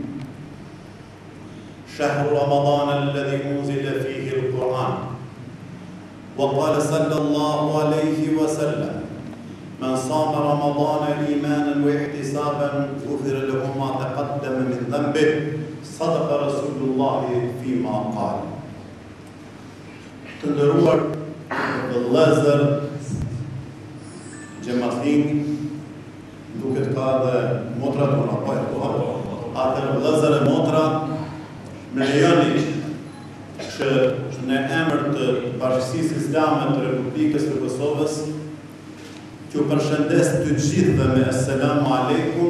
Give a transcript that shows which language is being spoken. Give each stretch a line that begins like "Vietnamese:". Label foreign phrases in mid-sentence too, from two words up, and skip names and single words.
Arabic: شهر رمضان الذي أنزل فيه القرآن وقال صلى الله عليه وسلم من صام رمضان إيمانا واحتسابا غفر له ما تقدم من ذنبه صدق رسول الله فيما قال.
Albanian: Të nderuar vëllezër, xhamathin, duket ka dhe motra tona, po atër vëllezër e motra, më lejoni që në emër të Bashkisë Islame të Republikës së Kosovës ju përshëndes të gjithëve me
Arabic: السلام عليكم.